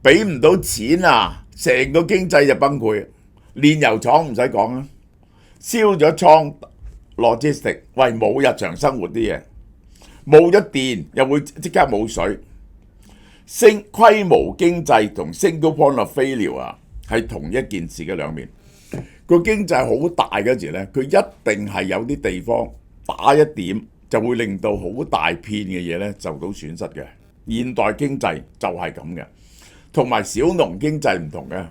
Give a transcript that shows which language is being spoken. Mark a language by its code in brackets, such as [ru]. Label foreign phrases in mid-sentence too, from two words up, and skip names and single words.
[yue] 俾唔到錢啊，成個經濟就崩潰。煉油廠唔使講啦，燒咗倉 logistic， 喂冇日常生活啲嘢，冇咗電又會即刻冇水。升規模經濟同 [en] single point of failure [yue] 啊，係同一件事嘅兩面。個經濟好大嗰時咧，佢一定係有啲地方打一點就會令到好大片嘅嘢咧受到損失嘅。現代經濟就係咁嘅，同埋小農經濟唔同嘅。